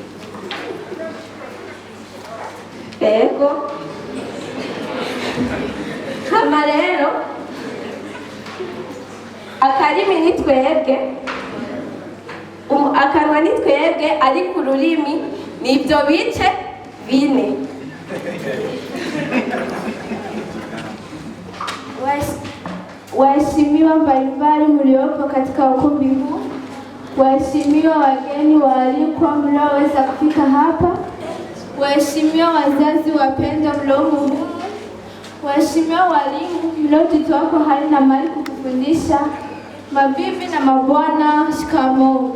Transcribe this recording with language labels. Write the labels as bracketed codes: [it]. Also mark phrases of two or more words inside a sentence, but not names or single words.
[rw] Ego hama rero akarimi ni twebwe, akanwa ni twebwe, ariko ururimi ni ibyo bice bine. [sw] Waheshimiwa mbalimbali mliopo katika ukumbi huu, waheshimiwa wageni waalikwa mlioweza kufika hapa, waheshimiwa wazazi wapendwa mliomo humu, waheshimiwa walimu mliojitoa kwa hali na mali kukufundisha, mabibi na mabwana, shikamoo.